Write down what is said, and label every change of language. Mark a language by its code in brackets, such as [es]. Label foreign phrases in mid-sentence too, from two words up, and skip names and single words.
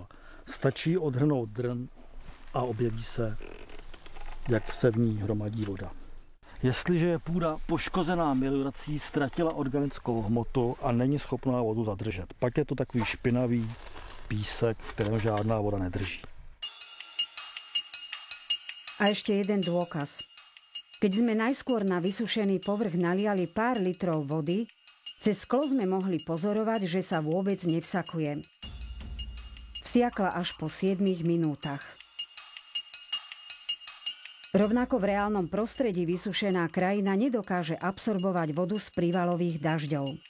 [cs] Stačí odhrnout drn a objeví se, jak se v ní hromadí voda. Jestliže je půda poškozená meliorací, ztratila organickou hmotu a není schopná vodu zadržet, pak je to takový špinavý písek, kterém žádná voda nedrží. [sk] A ešte jeden dôkaz. Keď sme najskôr na vysušený povrch naliali pár litrov vody, cez sklo sme mohli pozorovať, že sa vôbec nevsakuje. Vsiakla až po 7 minútach. Rovnako v reálnom prostredí vysušená krajina nedokáže absorbovať vodu z prívalových dažďov.